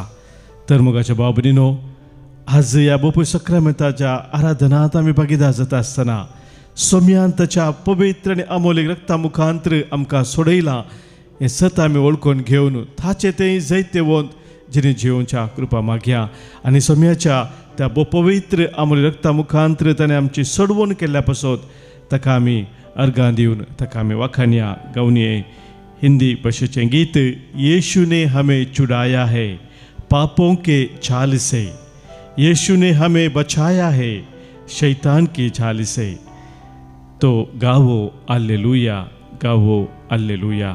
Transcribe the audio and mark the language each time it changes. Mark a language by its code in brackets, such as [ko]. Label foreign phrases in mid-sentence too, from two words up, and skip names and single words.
[kok] तर मोगाच्या भाव भयणीनो, आज ह्या भोव सक्रामेंताच्या आराधनांत आमी भागीदार जाता आसतना सोम्यान ताच्या पवित्र आनी अमोलीक रक्ता मुखांतर आमकां सोडयलां हें सत आमी वळखून घेवन ताचे तें जैते वोंत जिणे जिवोवच्या कृपा मागया. आनी सोम्याच्या त्या भोव पवित्र अमोलीक रक्ता मुखांतर ताणें आमची सोडवण केल्ल्या पासत ताका आमी अर्गां दिवन ताका आमी वाखाणया गावनये. हिंदी भाशेचें गीत. [hi] यीशु ने हमें छुड़ाया है पापों के जाल से, यीशु ने हमें बचाया है शैतान की जाल से. तो गावो हालेलुया, गावो हालेलुया.